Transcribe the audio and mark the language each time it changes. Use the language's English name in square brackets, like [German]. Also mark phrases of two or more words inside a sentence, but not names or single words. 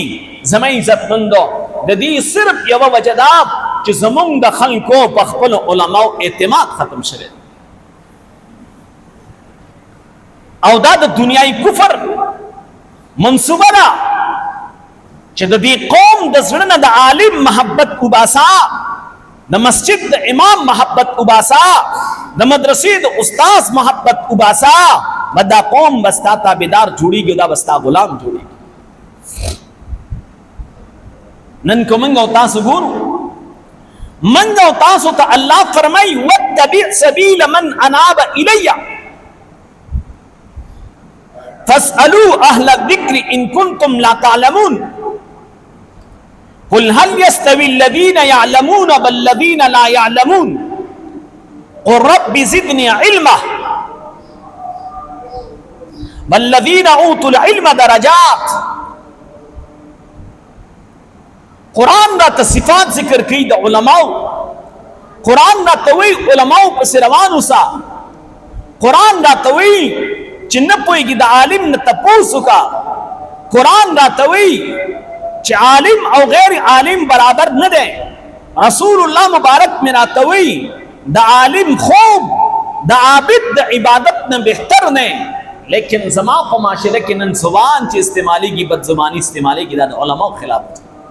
[Pashto] زما عزتمندو د دې صرف یوه وجه ده چې زمونږ د خلکو په خپلو علماو اعتماد ختم شوی او دا د دنیای کفر منصوبه ده چې د دې قوم د زړه نه د عالم محبت وباسا، د مسجد د امام محبت وباسا، د مدرسې د استاد محبت وباسا، دا قوم بستا تابعدار جوړیږي، دا بستا غلام جوړیږي. نن کو منګ او تاسو ګورو، منګ او تاسو ته الله فرمای [Arabic] واتبع سبیل من اناب الی فاسألوا اهل الذکر ان کنتم لا تعلمون قل هل يستوي الذين يعلمون والذين لا يعلمون قل رب زدني علما والذين اوتوا العلم درجات. [Pashto] قرآن را صفات ذکر کی د علماء، قرآن را توی علماء پس روان اوسا، قرآن را توی چې نه پوهېږي د عالم نه تپوس وکړه، قرآن را توی چې عالم او غیر عالم برابر نه دی. رسول الله مبارک میں راتوی د عالم خوب د عابد د عبادت نه بهتر نه، لیکن زما په معاشره کې نن زبان چې استعمالېږي بد زباني استعمالېږي دا د علماو خلاف دی.